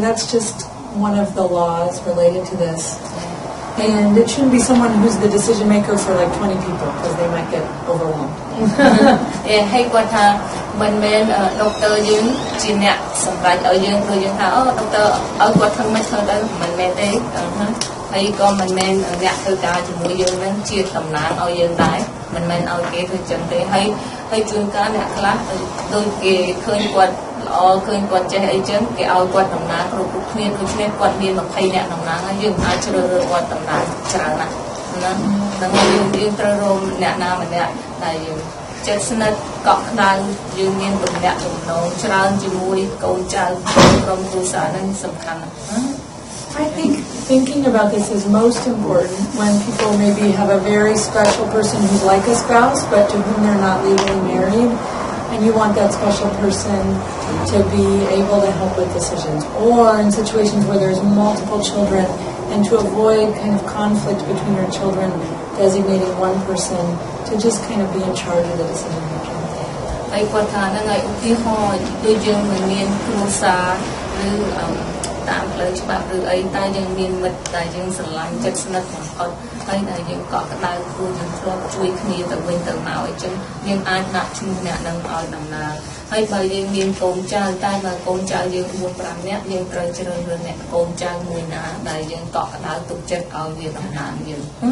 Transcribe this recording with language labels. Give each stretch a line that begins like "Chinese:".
English: That's just one of the laws related to this. And it shouldn't be someone who's the decision maker for like 20 people, because they might get overwhelmed.
Khmer: Hayគាត់ថាមិនមែនដុកទ័រយើងជាអ្នកសម្រេចឲ្យយើងព្រោះយើងថាអូដុកទ័រឲ្យគាត់ធ្វើមិនធ្វើទៅមិនមែនទេហើយក៏មិនមែនអ្នកធ្វើការជាមួយយើងនឹងជាតំណាងឲ្យយើងដែរមិនមែនឲ្យគេធ្វើចឹងទេហើយជួនកាលអ្នកខ្លះដូចគេឃើញគាត់ល្អឃើញគាត់ចេះអីចឹងគេឲ្យគាត់តំណាងគ្រប់គ្នាដូចគ្នាគាត់មាន20អ្នកតំណាងហើយយើងអាចជ្រើសរើសគាត់តំណាងច្រើនណាស់ហ្នឹង យើងត្រូវរកអ្នកណាម្នាក់ដែលយើងចិត្តស្និទ្ធកក់ក្ដៅយើងមានទំនាក់ទំនងច្រើនជាមួយកូនចៅក្រុមគ្រួសារហ្នឹងសំខាន់ណាស់
English: I think thinking about this is most important when people maybe have a very special person who's like a spouse but to whom they're not legally married, and you want that special person to be able to help with decisions, or in situations where there's multiple children, and to avoid kind of conflict between your children, designating one person to just kind of be in charge of the decision making.
Khmer: ហើយគាត់ថាហ្នឹងហើយឧទាហរណ៍ដូចយើងមិនមានគ្រួសារឬតាម លើច្បាប់ឬអីតែយើងមានមិត្តដែលយើងស្រឡាញ់ចិត្តស្និទ្ធបំផុតហើយដែលយើងកក់ក្ដៅខ្លួនយើងធ្លាប់ជួយគ្នាទៅវិញទៅមកអញ្ចឹងយើងអាចដាក់ឈ្មោះអ្នកនឹងឲ្យដំណើរហើយបើយើងមានកូនចៅតែបើកូនចៅយើង4 5នាក់យើងត្រូវជ្រើសរើសអ្នកកូនចៅមួយណាដែលយើងកក់ក្ដៅទុកចិត្តឲ្យវាដំណើរយើង